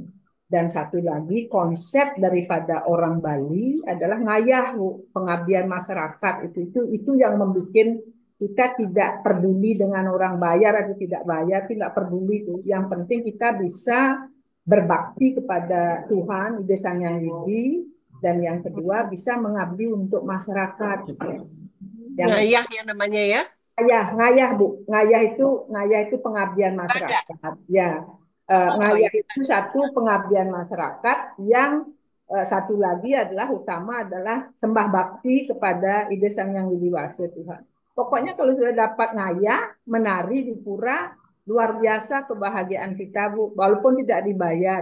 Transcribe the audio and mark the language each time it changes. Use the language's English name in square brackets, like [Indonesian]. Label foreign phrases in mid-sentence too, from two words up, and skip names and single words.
[Indonesian] Dan satu lagi konsep daripada orang Bali adalah ngayah, pengabdian masyarakat itu yang membuat kita tidak peduli dengan orang bayar atau tidak bayar, tidak peduli itu. Yang penting kita bisa berbakti kepada Tuhan, Ide Sang Hyang Widi, dan yang kedua bisa mengabdi untuk masyarakat. Yang Ngayah ya namanya ya. ngayah Bu, ngayah itu pengabdian Ada. masyarakat. Ya, Oh ngayah ya. itu satu pengabdian masyarakat yang satu lagi adalah utama adalah sembah bakti kepada Ide Sang Hyang Widi Wase Tuhan. Pokoknya kalau sudah dapat ngayah, menari di pura, luar biasa kebahagiaan kita Bu, walaupun tidak dibayar.